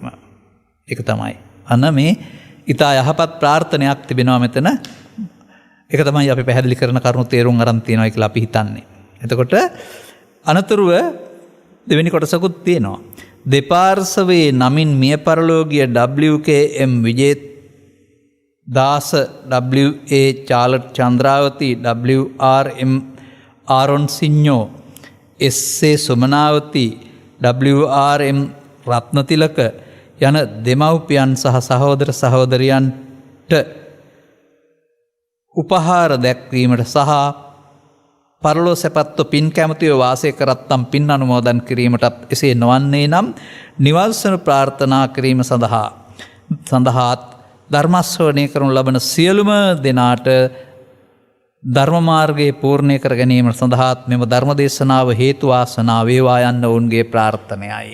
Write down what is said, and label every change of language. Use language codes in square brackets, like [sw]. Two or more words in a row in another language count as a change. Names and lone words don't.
[si] ඒක තමයි. අන්න මේ ඊතා යහපත් ප්‍රාර්ථනයක් තිබෙනවා මෙතන. ඒක තමයි අපි පැහැදිලි කරන කරුණු තේරුම් අරන් තියෙනවා කියලා අපි හිතන්නේ. එතකොට අනතුරුව දෙවෙනි කොටසකුත් තියෙනවා. දෙපාර්ශවයේ නමින් මිය පරලෝකීය WKM විජේත් දාස WA චාලට් චන්ද්‍රාවති WRM ආරොන් සිඤ්ඤෝ SA සුමනාවති WRM රත්නතිලක යන දෙමව්පියන් සහ සහෝදර සහෝදරියන්ට උපහාර දැක්වීමට සහ පරලෝ සැපත්ව පින් කැමතිව වාසය කරත්තම් පින් අනුමෝදන් කිරීමටත් එසේ නොවන්නේ නම් නිවල්සන ප්‍රාර්ථනා කිරීම සඳහාත් ධර්මශ්‍රවණය කරනු ලබන සියලුම දෙනාට ධර්ම මාර්ගයේ පූර්ණය කර ගැනීම සඳහාත් මෙම ධර්ම දේශනාව හේතු වාසනා වේවා යන්න ඔවුන්ගේ ප්‍රාර්ථනයයි.